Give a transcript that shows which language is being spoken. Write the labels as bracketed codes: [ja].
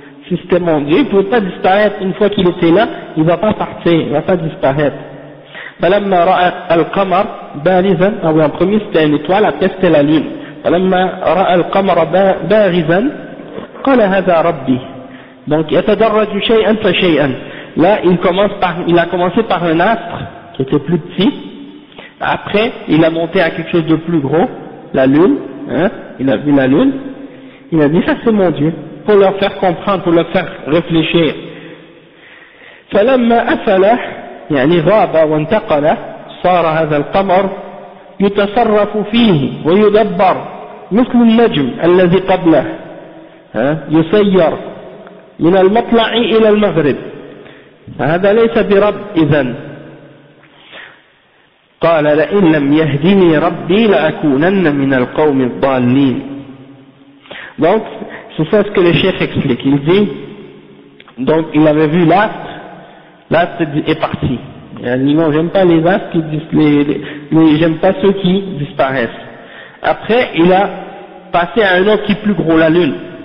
[fr] Si c'était mon Dieu, il ne pouvait pas disparaître une fois qu'il était là, il ne va pas partir, il ne va pas disparaître. فلما رأى القمر بارزا, en premier c'était une étoile, après c'était la lune. [ar] فلما رأى القمر بارزا قال هذا ربي. Donc يتدرج شيئا فشيئا. [fr] Là il a commencé par un astre qui était plus petit, après il a monté à quelque chose de plus gros, la lune, hein, il a vu la lune, il a dit ça c'est mon Dieu, pour leur faire comprendre, pour leur faire réfléchir. [ar] فلما أفل يعني غاب وانتقل صار هذا القمر يتصرف فيه ويدبر مثل النجم الذي قبله, يسير من المطلع إلى المغرب, هذا ليس برب إذن. قال لئن لم يهدني ربي لأكونن من القوم الضالين. [fr] Donc c'est ça ce que le chef explique, il dit, donc il avait vu l'astre est parti, il dit non j'aime pas les astres j'aime pas ceux qui disparaissent. Après il a passé à un autre qui est plus gros, la lune,